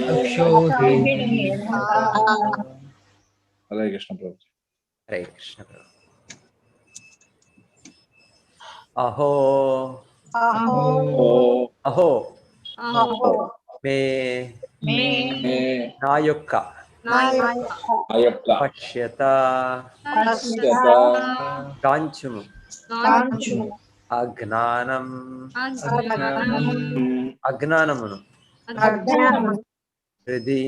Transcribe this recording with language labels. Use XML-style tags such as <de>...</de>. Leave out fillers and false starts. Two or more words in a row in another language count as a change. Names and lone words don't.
<hi>हरे कृष्ण प्रभु। हरे कृष्ण प्रभु। अहो</hi> <sa>अहो अहो अहो मे मे</sa> <te>నా యొక్క అయొక్క</te> <sa>పశ్యత పశ్యత</sa> <te>కాంచుము కాంచుము అజ్ఞానం అజ్ఞానము అజ్ఞానమును అజ్ఞానము</te> <sa>హృది</sa>